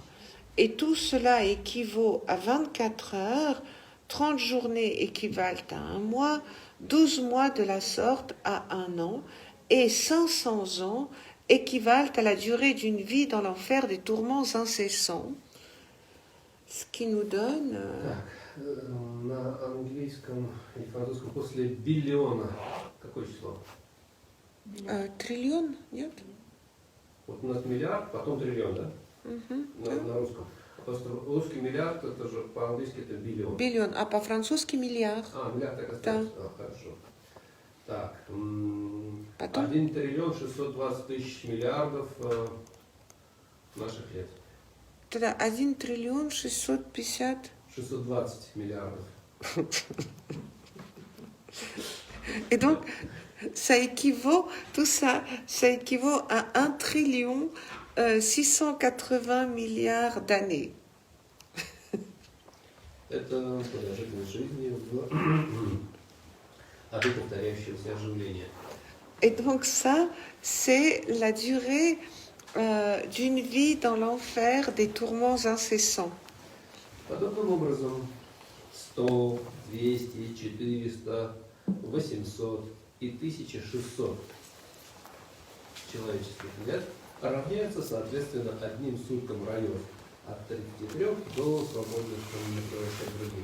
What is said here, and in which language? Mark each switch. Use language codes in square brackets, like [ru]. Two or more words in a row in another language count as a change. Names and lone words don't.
[fr] Et tout cela équivaut à 24 heures, 30 journées équivalent à un mois, 12 mois de la sorte à un an, et 500 ans équivalent à la durée d'une vie dans l'enfer des tourments incessants. Ce qui nous donne... [ru] Так, на английском и французском после биллиона какое число? Триллион, нет? Вот у нас миллиард, потом триллион, да? На русском. Просто русский миллиард, это же по-английски это биллион. Биллион, а по-французски миллиард. Миллиард так остается. Да. Хорошо. Так, Потом? 1 триллион 620 тысяч миллиардов наших лет. Тогда 1 триллион 650... 620 миллиардов. [fr] Et donc, ça équivaut, tout ça, ça équivaut à 1 trillion 680 milliards d'années. [ru] Это продолжительность жизни в аду повторяющегося оживления. [fr] Et donc ça, c'est la durée d'une vie dans l'enfer des tourments incessants. [ru] Подобным образом 100, 200, 400, 800 и 1600 человеческих лет равняются, соответственно, одним суткам раев от 33 до свободных превращать других.